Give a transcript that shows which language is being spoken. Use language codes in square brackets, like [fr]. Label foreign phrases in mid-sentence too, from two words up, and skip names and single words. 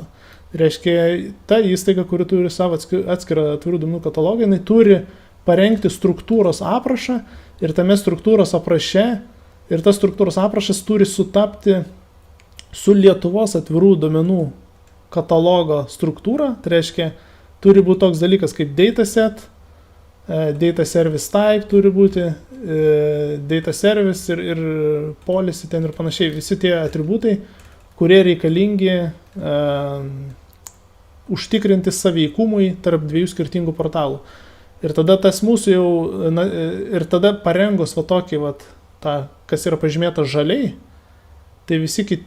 [lt] Tai reiškia, ta įstaiga, kuri turi savo atskirą atvirų duomenų katalogą, jinai turi parengti struktūros aprašą ir tame struktūros apraše, ir tas struktūros aprašas turi sutapti su Lietuvos atvirų duomenų katalogo struktūra. Tai reiškia, turi būti toks dalykas kaip dataset, [en] data service type [lt] turi būti, [en] data service [lt] ir policy ten ir panašiai. Visi tie atributai, kurie reikalingi užtikrinti saveikumui tarp dviejų skirtingų portalų. Ir tada tas mūsų jau, ir tada parengus tokį, kas yra pažymėta žaliai, tai visi kiti